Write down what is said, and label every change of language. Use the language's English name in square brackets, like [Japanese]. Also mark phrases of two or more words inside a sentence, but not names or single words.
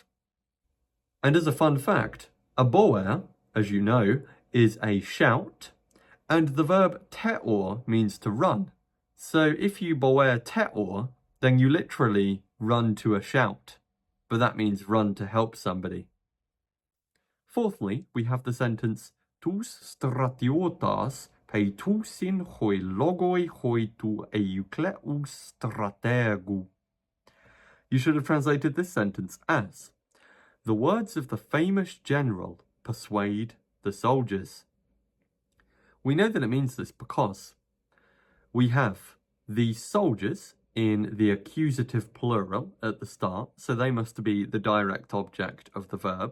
[English] And as a fun fact, a boer, as you know, is a shout, and the verb teor means to run. So if you boer teor, then you literally run to a shout, but that means run to help somebody. Fourthly, we have the sentence [Greek] τοὺς στρατιώτας πείθουσιν οἱ λόγοι οἱ τοῦ εὐκλεοῦς στρατηγοῦ. [English] You should have translated this sentence as, the words of the famous general persuade the soldiers. We know that it means this because we have the soldiers in the accusative plural at the start, so they must be the direct object of the verb.